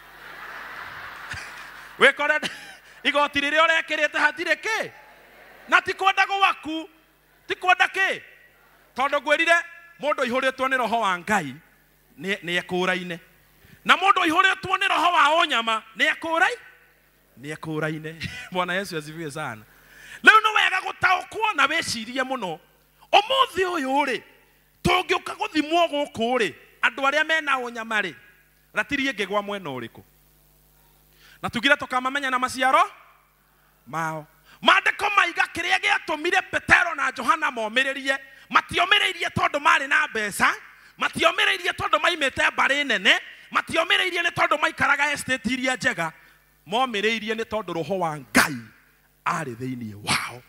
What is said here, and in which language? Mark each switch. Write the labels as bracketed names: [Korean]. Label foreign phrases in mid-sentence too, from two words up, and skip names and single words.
[Kikuyu] Wĩkore igoti rĩrĩa ũrekĩrĩte hatirĩ kĩ? Na ti kwenda gwaku. Ti kwenda kĩ? Tondũ ngwĩrire mũndũ ihũrĩtwo nĩ roho wa Ngai nĩ ekũraine. Na mũndũ ihũrĩtwo nĩ roho wa ũnyama nĩ ekũraine. [Swahili] Bwana Yesu asifiwe sana. [Kikuyu] Leo no wega gũtaũkwo na wĩcirie mũno. Ũmũthĩ ũyũ rĩ, tũngĩũka gũthimwo gũkũ rĩ, andũ arĩa mena ũnyama rĩ, ratirie ngĩgwa mwena ũrĩkũ. Na tugire tũkamamenya na maciaro mao. Maandĩko maiga kĩrĩa gĩatũmire Petero na Johana momĩrĩrie, matiomĩrĩirie tondũ marĩ na mbeca, matiomĩrĩirie tondũ maimĩte mbarĩ nene, matiomĩrĩirie nĩ tondũ maikaraga estate iria njega, momĩrĩirie nĩ tondũ roho wa Ngai arĩ thĩinĩ wao.